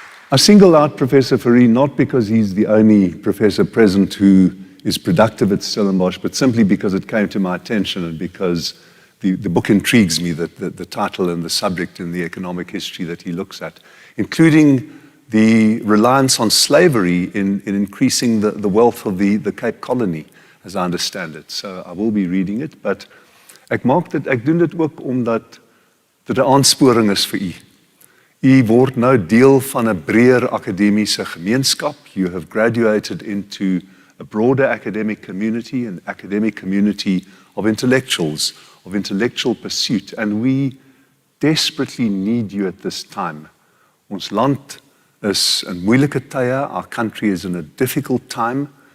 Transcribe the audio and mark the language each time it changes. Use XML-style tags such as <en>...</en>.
<en>I single out Professor Fourie not because he's the only professor present who is productive at Stellenbosch, but simply because it came to my attention and because the book intrigues me, the title and the subject and the economic history that he looks at, including the reliance on slavery in increasing the wealth of the Cape Colony, as I understand it. So I will be reading it, but</en> <af>ek doen dit ook omdat dit 'n aansporing is vir u. U word nou deel van 'n breër akademiese gemeenskap.</af> <en>You have graduated into a broader academic community, an academic community of intellectuals, of intellectual pursuit, and we desperately need you at this time.</en> <af>Ons land is in moeilike tye.</af> <en>Our country is in a difficult time.</en>